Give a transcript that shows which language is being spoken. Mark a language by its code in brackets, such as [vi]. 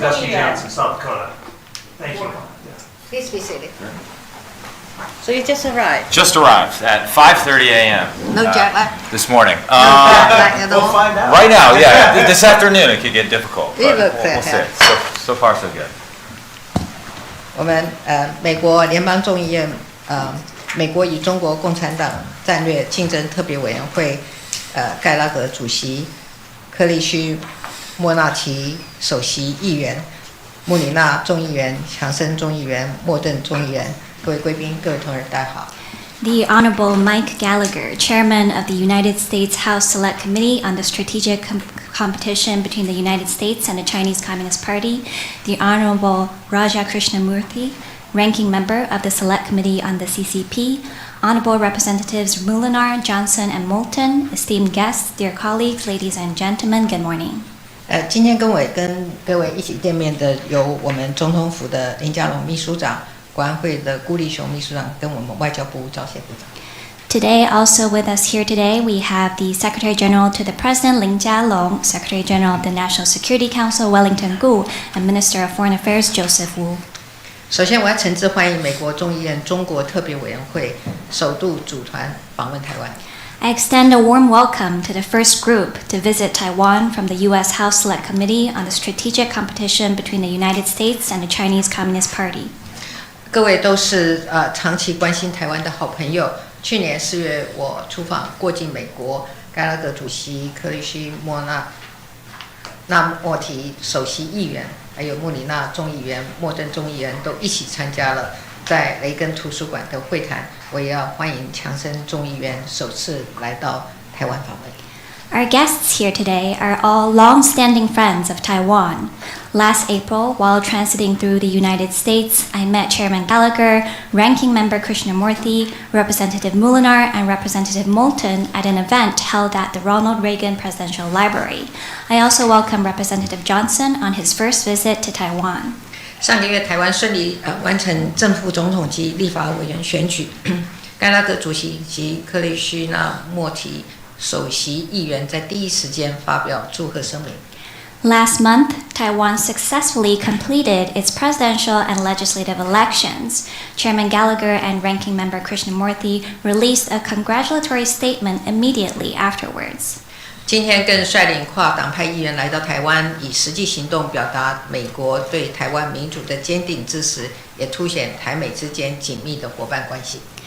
[en] That's James in South Dakota. Thank you. Please be seated. So you just arrived. Just arrived at 5:30 a.m. No jet lag? this morning. Lag at We'll all? find out. Right now, yeah. This afternoon it could get difficult. We but look we'll see. fantastic. So far so good. [zh] 我们美国联邦众议院美国与中国共产党战略竞争特别委员会盖拉格主席、克利须莫纳奇首席议员、穆里纳众议员、强森众议员、莫顿众议员，各位贵宾、各位同仁，大家好。 [en] The Honorable Mike Gallagher, Chairman of the United States House Select Committee on the Strategic Competition between the United States and the Chinese Communist Party, the Honorable Raja Krishnamurthy, Ranking Member of the Select Committee on the CCP, Honorable Representatives Molinar, Johnson, and Moulton, esteemed guests, dear colleagues, ladies and gentlemen, good morning. [zh] 今天跟各位一起见面的有我们总统府的林佳龙秘书长、国安会的顾立雄秘书长，跟我们外交部赵谢部长。 [en] Today, also with us here today, we have the Secretary General to the President, Lin Jialong, Secretary General of the National Security Council, Wellington Gu, and Minister of Foreign Affairs, Joseph Wu. [zh] 首先，我要诚挚欢迎美国众议院中国特别委员会首度组团访问台湾。 [en] I extend a warm welcome to the first group to visit Taiwan from the U.S. House Select Committee on the Strategic Competition between the United States and the Chinese Communist Party. [zh] 各位都是长期关心台湾的好朋友。去年4月，我出访过境美国，盖拉格主席、克里希莫提首席议员，还有穆里纳众议员、莫登众议员都一起参加了在雷根图书馆的会谈。我也要欢迎强森众议员首次来到台湾访问。 [en] Our guests here today are all long-standing friends of Taiwan. Last April, while transiting through the United States, I met Chairman Gallagher, Ranking Member Krishnamurthy, Representative Molinar, and Representative Moulton at an event held at the Ronald Reagan Presidential Library. I also welcome Representative Johnson on his first visit to Taiwan. [zh] 上个月，台湾顺利完成正副总统及立法委员选举，盖拉格主席及克里希那莫提首席议员在第一时间发表祝贺声明。 [en] Last month, Taiwan successfully completed its presidential and legislative elections. Chairman Gallagher and Ranking Member Krishnamurthy released a congratulatory statement immediately afterwards. [zh] 今天更率领跨党派议员来到台湾，以实际行动表达美国对台湾民主的坚定支持，也凸显台美之间紧密的伙伴关系。